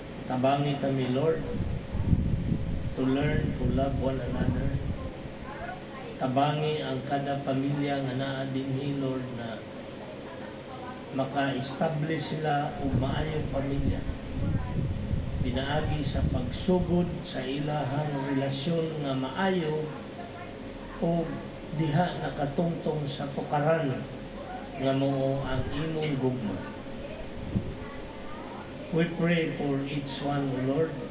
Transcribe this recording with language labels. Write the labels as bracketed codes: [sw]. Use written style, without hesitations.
[ceb] Tabangi kami, [en] Lord, to learn to love one another. [ceb] Tabangi ang kada pamilya nga naa dinhi, Lord, na maka-establish sila og maayong pamilya. Pinaagi sa pagsugod sa ilahang relasyon nga maayo o diha nakatungtong sa tukaran nga mao ang imong gugma. [en] We pray for each one, O Lord.